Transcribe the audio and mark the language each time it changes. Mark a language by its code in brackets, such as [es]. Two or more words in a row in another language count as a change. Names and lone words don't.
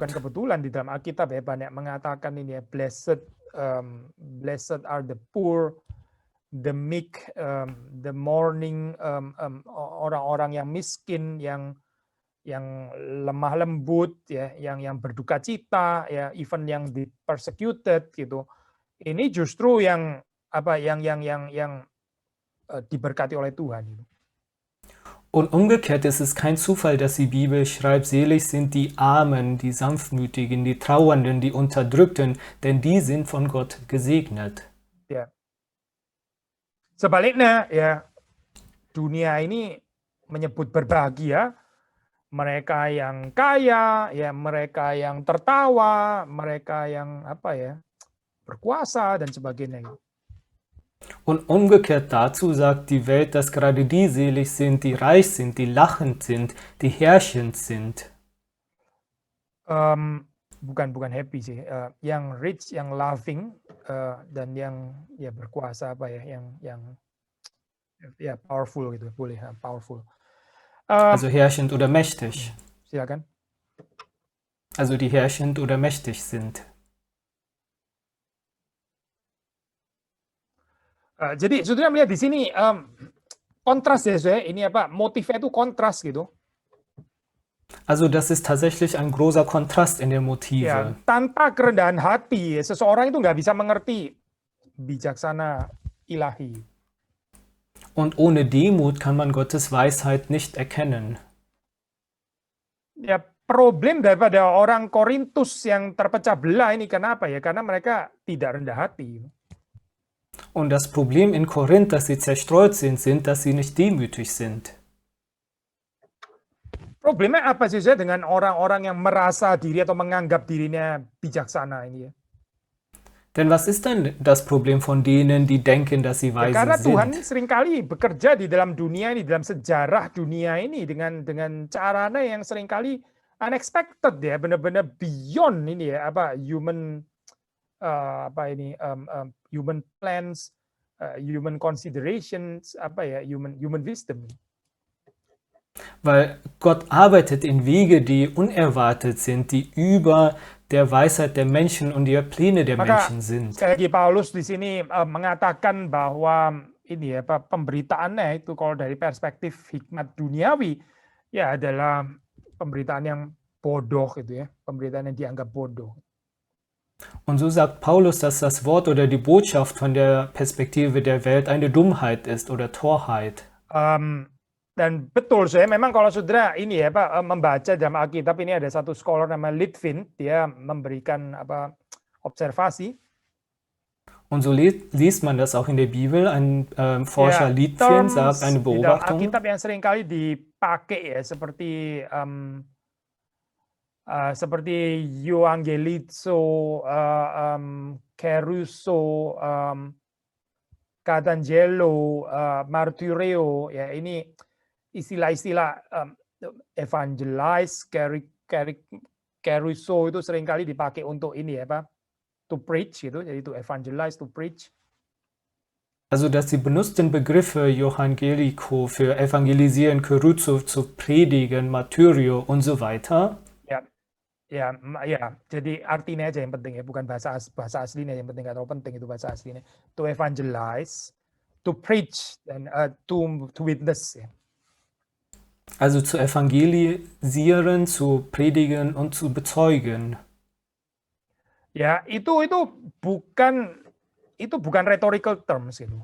[id] Bukan kebetulan di dalam Alkitab ya banyak mengatakan ini ya, [en] blessed are the poor, the meek, the mourning, [id] orang-orang yang miskin, yang lemah lembut ya, yang berduka cita ya, even yang di persecuted gitu. Ini justru yang diberkati oleh Tuhan. [de] Und umgekehrt ist es kein Zufall, dass die Bibel schreibt, selig sind die Armen, die Sanftmütigen, die Trauernden, die Unterdrückten, denn die sind von Gott gesegnet. [id] Ya. Sebaliknya ya, dunia ini menyebut berbahagia mereka yang kaya, ya mereka yang tertawa, mereka yang berkuasa dan sebagainya. [de] Und umgekehrt dazu sagt die Welt, dass gerade die selig sind, die reich sind, die lachend sind, die herrschend sind. [id] Bukan happy sih, yang rich, yang loving, dan yang ya berkuasa yang powerful gitu, boleh powerful. [de] Also herrschend oder mächtig. [id] Silakan. [de] Also die herrschend oder mächtig sind. [id] Jadi saudara melihat di sini kontras ya, saya ini motifnya itu kontras gitu. [de] Also das ist tatsächlich ein großer Kontrast in der Motive. [id] Ya, tanpa kerendahan hati, seseorang itu nggak bisa mengerti bijaksana ilahi. [de] Und ohne Demut kann man Gottes Weisheit nicht erkennen. [id] Ya, problem daripada orang Korintus yang terpecah belah ini kenapa ya? Karena mereka tidak rendah hati. [de] Und das Problem in Korinth, dass sie zerstreut sind, dass sie nicht demütig sind. [id] Problemnya apa sih saya dengan orang-orang yang merasa diri atau menganggap dirinya bijaksana ini ya? [de] Denn was ist denn das Problem von denen, die denken, dass sie weise [id] Karena Tuhan [de] sind? [id] seringkali bekerja di dalam dunia ini, dalam sejarah dunia ini dengan caranya yang seringkali unexpected ya, benar-benar beyond ini ya, [en] human human plans, human considerations, human wisdom. [de] Weil Gott arbeitet in Wege, die unerwartet sind, die über der Weisheit der Menschen und der Pläne der Menschen sind. [id] Sekali lagi Paulus di sini mengatakan bahwa ini ya, pemberitaannya itu kalau dari perspektif hikmat duniawi ya adalah pemberitaan yang bodoh gitu ya, pemberitaan yang dianggap bodoh. [de] Und so sagt Paulus, dass das Wort oder die Botschaft von der Perspektive der Welt eine Dummheit ist oder Torheit. [id] Dan betul saya memang kalau saudara ini ya membaca dalam Alkitab ini ada satu scholar namanya Litvin, dia memberikan observasi. [de] Und so liest man das auch in der Bibel. Ein Forscher Litvin sagt eine [id] Di dalam [de] Beobachtung. [id] Alkitab yang seringkali dipakai ya seperti [el] euangelizo, keruso, katangelo, martyreo, [id] ya ini istilah-istilah evangelize, keruso itu seringkali dipakai untuk ini ya, [en] to preach [id] gitu, jadi [en] to evangelize, to preach. [de] Also, dass die benutzten Begriffe Evangelico für evangelisieren, Keruzo zu predigen, Martyrio und so weiter. [id] Ya, jadi artinya aja yang penting ya, bukan bahasa aslinya yang penting, nggak terlalu penting itu bahasa aslinya. [en] To evangelize, to preach, dan to witness ya. [de] Also zu evangelisieren, zu predigen und zu bezeugen. [id] Ya, itu bukan [en] rhetorical terms [id] gitu.